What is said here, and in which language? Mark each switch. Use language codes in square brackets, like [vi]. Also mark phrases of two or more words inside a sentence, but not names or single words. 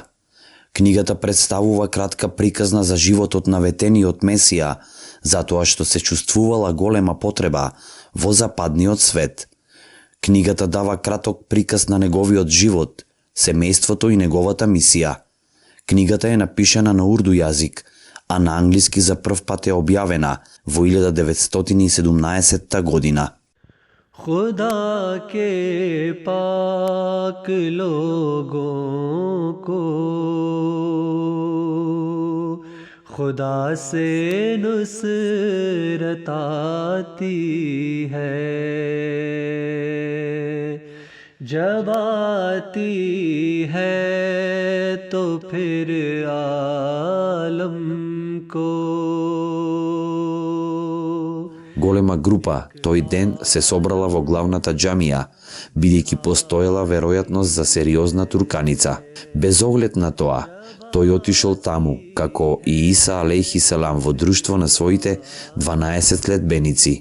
[mk] Книгата представува кратка приказна за животот на ветениот Месија, затоа што се чувствувала голема потреба во западниот свет. Книгата дава краток приказ на неговиот живот, семејството и неговата мисија. Книгата е напишана на урду јазик, а на англиски за прв пат е објавена во 1917 година. [ur] خدا کے پاک لوگوں کو خدا سے نصرت آتی ہے، جب آتی ہے تو پھر عالم کو. [mk] Голема група тој ден се собрала во главната џамија, бидејќи постоела веројатност за сериозна турканица. Без оглед на тоа, тој отишол таму, како и Иса [ar] عليه السلام, [mk] во друштво на своите 12 следбеници.